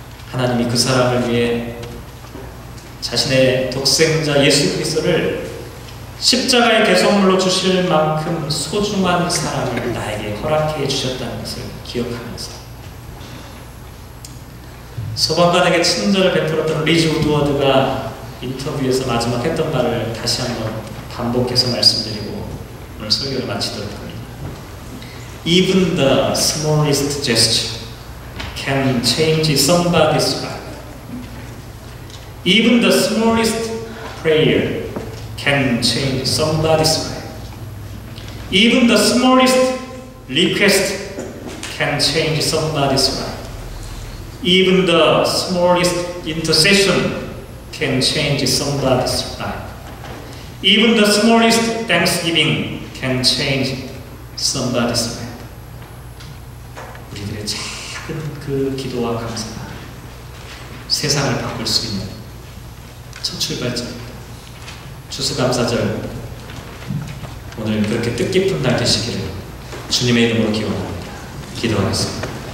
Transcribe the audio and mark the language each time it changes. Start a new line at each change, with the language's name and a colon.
Korean: 하나님이 그 사람을 위해 자신의 독생자 예수 그리스도를 십자가의 대속물로 주실 만큼 소중한 사랑을 나에게 허락해 주셨다는 것을 기억하면서 소방관에게 친절을 베풀었던 리즈 우드워드가 인터뷰에서 마지막 했던 말을 다시 한번 반복해서 말씀드리고 오늘 설교를 마치도록 합니다.
English: Even the smallest gesture can change somebody's life. Even the smallest prayer can change somebody's life. Even the smallest request can change somebody's life. Even the smallest intercession can change somebody's life. Even the smallest thanksgiving can change somebody's life.
Korean: 우리들의 작은 그 기도와 감사가 세상을 바꿀 수 있는 첫 출발점입니다. 추수감사절 오늘 그렇게 뜻깊은 날 되시기를 주님의 이름으로 기원합니다. 기도하겠습니다.